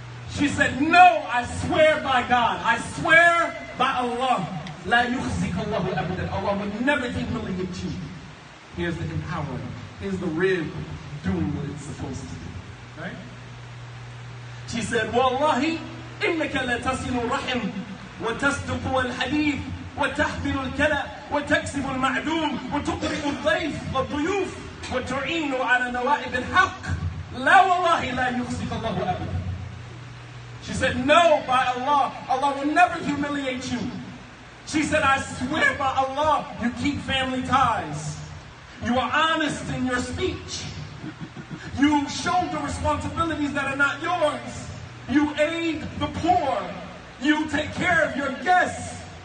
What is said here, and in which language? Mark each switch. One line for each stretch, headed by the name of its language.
English: She said, no, I swear by God, I swear by Allah,
Arabic: la yukhzika Allahu abadan.
English: Allah will never humiliate you. Here's the empowering. Here's the rib doing what it's supposed to do. Right? She said,
Arabic: Wallahi, innaka la tasilu rahim, wa tasduqu al-hadith, وتحضر الكلى وتكسب المعدوم وتقرئ الضيف والضيوف وتعين على نوائب الحق لا والله لا يخزيك الله أبدا.
English: She said, no, by Allah, Allah will never humiliate you. She said, I swear by Allah, you keep family ties. You are honest in your speech. You shoulder responsibilities that are not yours. You aid the poor. You take care of your guests.